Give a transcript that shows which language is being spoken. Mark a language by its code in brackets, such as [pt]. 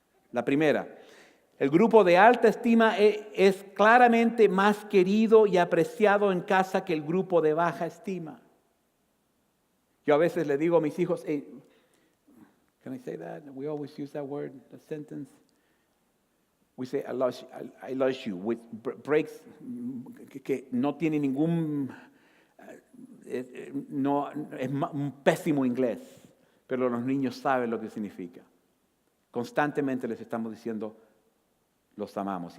[es] La primera, el grupo de alta estima es claramente más querido y apreciado en casa que el grupo de baja estima. Yo a veces le digo a mis hijos, [en] can I say that? We always use that word, the sentence. We say, I love you, with breaks, [es] que no tiene ningún, no, es un pésimo inglés, pero los niños saben lo que significa. Constantemente les estamos diciendo, los amamos.